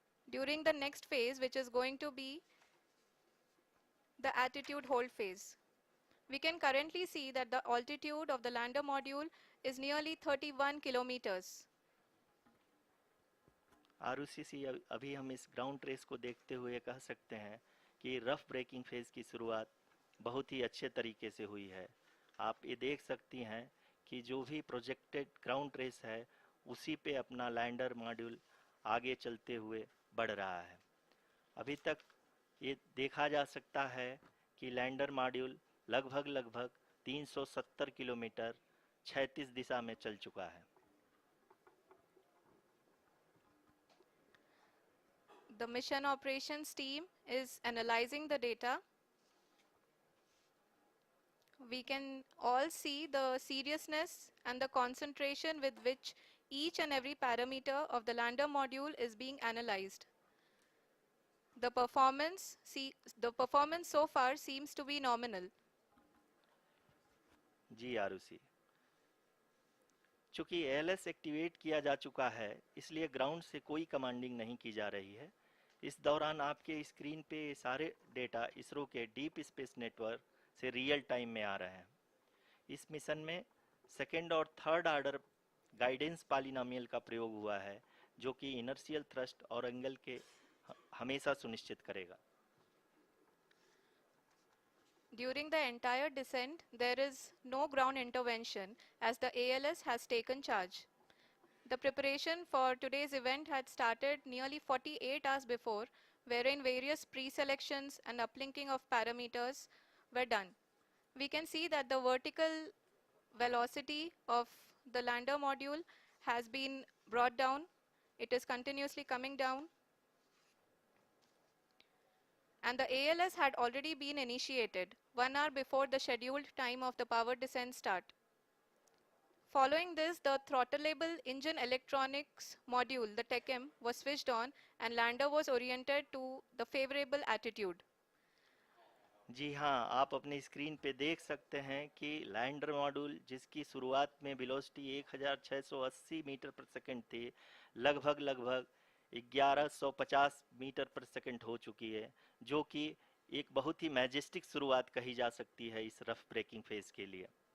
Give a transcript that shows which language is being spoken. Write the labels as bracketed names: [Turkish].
[English] During the next phase, which is going to be the attitude hold phase. We can currently see that the altitude of the lander module is nearly 31 kilometers. [Hindi] आरयूसीसी अभी हम इस ground trace को देखते हुए कह सकते हैं कि रफ ब्रेकिंग फेज की शुरुआत बहुत ही अच्छे तरीके से हुई है। आप ये देख सकती हैं कि जो भी प्रोजेक्टेड ग्राउंड ट्रेस है उसी पे अपना लैंडर मॉड्यूल आगे चलते हुए बढ़ रहा है। अभी तक ये देखा जा सकता है कि लैंडर मॉड्यूल लगभग 370 किलोमीटर क्षैतिज दिशा में चल चुका है। [English] The mission operations team is analyzing the data. We can all see the seriousness and the concentration with which each and every parameter of the lander module is being analyzed. The performance so far seems to be nominal. [Hindi] जी आरुषि, चूंकि ALS activate किया जा चुका है इसलिए ground से कोई commanding नहीं की जा रही है। इस दौरान आपके स्क्रीन पे सारे डेटा इसरो के डीप स्पेस नेटवर्क से रियल टाइम में आ रहे हैं। इस मिशन में सेकेंड और थर्ड आर्डर गाइडेंस पॉलिनोमियल का प्रयोग हुआ है जो कि इनर्शियल थ्रस्ट और एंगल के हमेशा सुनिश्चित करेगा। [English] During the entire descent, there is no ground intervention as the ALS has taken charge. The preparation for today's event had started nearly 48 hours before, wherein various pre-selections and uplinking of parameters were done. We can see that the vertical velocity of the lander module has been brought down. It is continuously coming down. And the ALS had already been initiated 1 hour before the scheduled time of the power descent start. Following this, the throttleable engine electronics module, the TECM, was switched on and lander was oriented to the favorable attitude. [Hindi] जी हाँ, आप अपनी screen पे देख सकते हैं कि lander module जिसकी शुरुआत में वेलोसिटी 1680 मीटर पर सेकंड थी, लगभग 1150 मीटर पर सेकंड हो चुकी है, जो कि एक बहुत ही मैजेस्टिक शुरुआत कही जा सकती है इस रफ ब्रेकिंग फेज के लिए।